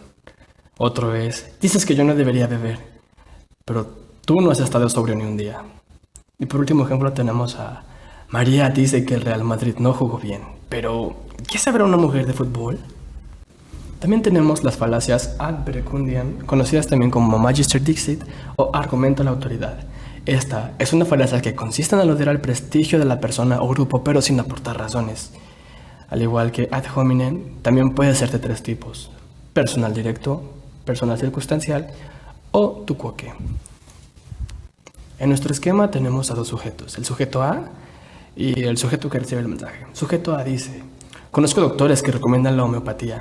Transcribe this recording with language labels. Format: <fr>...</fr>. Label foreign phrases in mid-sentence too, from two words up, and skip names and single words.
<es>Otro es: dices que yo no debería beber, pero tú no has estado sobrio ni un día. Y por último ejemplo tenemos a: María dice que el Real Madrid no jugó bien, pero ¿qué sabrá una mujer de fútbol? También tenemos las falacias</es> <la>ad verecundiam,</la> <es>conocidas también como</es> <la>magister dixit</la> <es>o argumento a la autoridad. Esta es una falacia que consiste en aludir al prestigio de la persona o grupo, pero sin aportar razones. Al igual que</es> <la>ad hominem,</la> <es>también puede ser de tres tipos: personal directo, personal circunstancial o</es> <la>tu quoque.</la> <es>En nuestro esquema tenemos a dos sujetos, el sujeto A y el sujeto que recibe el mensaje. Sujeto A dice: conozco doctores que recomiendan la homeopatía.</es>